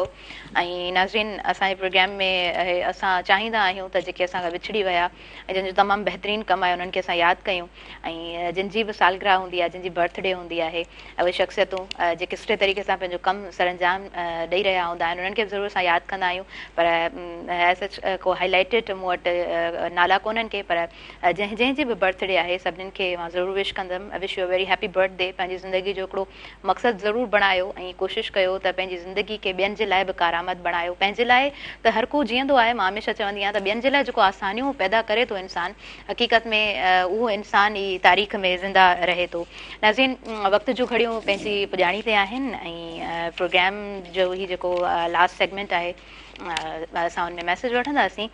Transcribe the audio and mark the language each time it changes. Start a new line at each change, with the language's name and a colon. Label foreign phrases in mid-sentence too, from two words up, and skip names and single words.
Sindhi: ऐं नाज़रीन, असांजे प्रोग्राम में असां चाहींदा आहियूं त जेके असां खां विछड़ी विया ऐं जंहिंजो तमामु बहितरीनु कमु आहे उन्हनि खे असां यादि कयूं, ऐं जिन जी बि सालगिरह हूंदी आहे, जिन जी बर्थडे हूंदी आहे, उहे शख़्सियतूं जेके सुठे तरीक़े सां पंहिंजो कमु सरअंजाम ॾेई रहिया हूंदा आहिनि, उन्हनि खे बि ज़रूरु असां यादि कंदा आहियूं। पर
English: as such
Sindhi: को हाईलाइटेड मूं वटि नाला कोन्हनि के, पर जंहिंजी बि बर्थडे आहे सभिनीनि खे मां ज़रूरु विश कंदमि।
English: wish you a very happy birthday.
Sindhi: पंहिंजी ज़िंदगी जो हिकिड़ो मक़सदु ज़रूरु बणायो ऐं कोशिशि कयो त पंहिंजी ज़िंदगी खे ॿियनि जे लाइ बि कारआमद बणायो। पंहिंजे लाइ त हर को जीअंदो आहे, मां हमेशह चवंदी आहियां त ॿियनि जे लाइ जेको आसानियूं पैदा करे थो इंसानु, हक़ीक़त में उहो इंसान ई तारीख़ में ज़िंदा रहे थो। नाज़रीन, वक़्त जूं घड़ियूं पंहिंजी पुॼाणी ते आहिनि ऐं प्रोग्राम जो ही जेको
English: last segment
Sindhi: आहे असां हुन में मैसेज वठंदासीं।